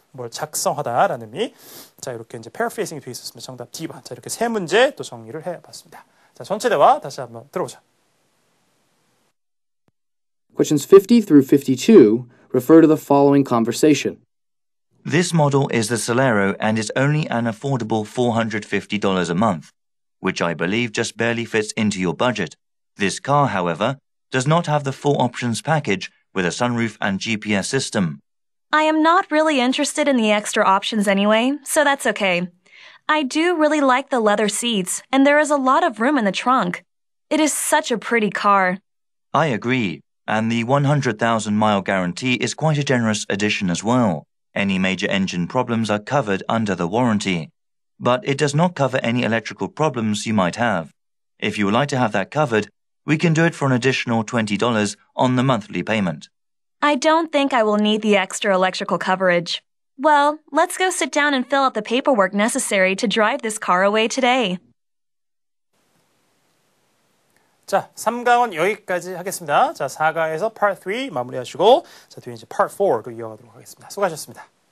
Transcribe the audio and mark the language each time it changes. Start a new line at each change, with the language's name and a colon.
Korean: 뭘 작성하다라는 의미. 자, 이렇게 이제 paraphrasing이 되어 있었습니다. 정답 D번. 자, 이렇게 세 문제 또 정리를 해봤습니다. 자, 전체 대화 다시 한번 들어보죠.
English: Questions 50 through 52 refer to the following conversation. This model is the Solero and is only an affordable $450 a month, which I believe just barely fits into your budget. This car, however, does not have the full options package with a sunroof and GPS system. I am not really interested in the extra options anyway, so that's okay. I do really like the leather seats, and there is a lot of room in the trunk. It is such a pretty car. I agree, and the 100,000-mile guarantee is quite a generous addition as well. Any major engine problems are covered under the warranty, but it does not cover any electrical problems you might have. If you would like to have that covered, we can do it for an additional $20 on the monthly payment. I don't think I will need the extra electrical coverage. Well, let's go sit down and fill out the paperwork necessary to drive this car away today.
Korean: 자, 3강은 여기까지 하겠습니다. 자, 4강에서 Part 3 마무리하시고 자, 뒤에 이제 Part 4로 이어가도록 하겠습니다. 수고하셨습니다.